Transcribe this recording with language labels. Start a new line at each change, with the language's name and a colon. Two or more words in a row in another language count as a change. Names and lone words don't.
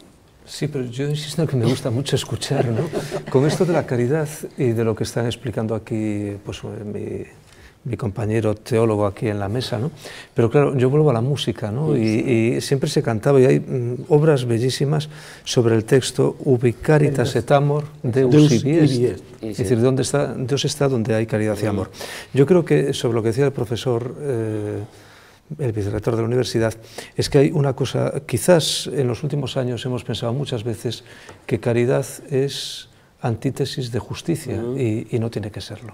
Spanish: Sí, pero yo insisto en que me gusta mucho escuchar, ¿no? Con esto de la caridad y de lo que están explicando aquí pues, mi compañero teólogo aquí en la mesa, ¿no? Pero claro, yo vuelvo a la música, ¿no? Y siempre se cantaba, y hay obras bellísimas sobre el texto
Latin: Ubi caritas et amor, Deus ibi est.
Spanish: Es decir, Dios está donde hay caridad y amor. Yo creo que sobre lo que decía el profesor, el vicerrector de la universidad, es que hay una cosa, quizás en los últimos años hemos pensado muchas veces que caridad es antítesis de justicia y no tiene que serlo.